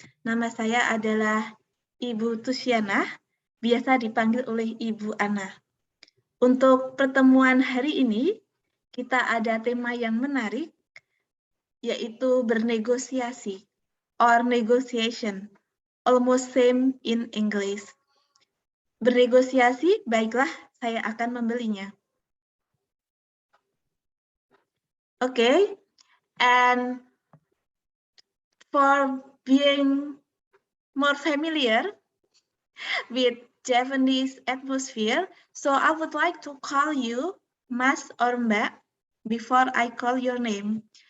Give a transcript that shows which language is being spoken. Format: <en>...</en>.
<id>Nama saya adalah Ibu Tusiana, biasa dipanggil oleh Ibu Ana. Untuk pertemuan hari ini, kita ada tema yang menarik, yaitu bernegosiasi.</id> <en>Or negotiation, almost same in English.</en> <id>Bernegosiasi, baiklah, saya akan membelinya.</id> <en>Okay, and for being more familiar with Japanese atmosphere, so I would like to call you Mas or Mbak before I call your name.</en>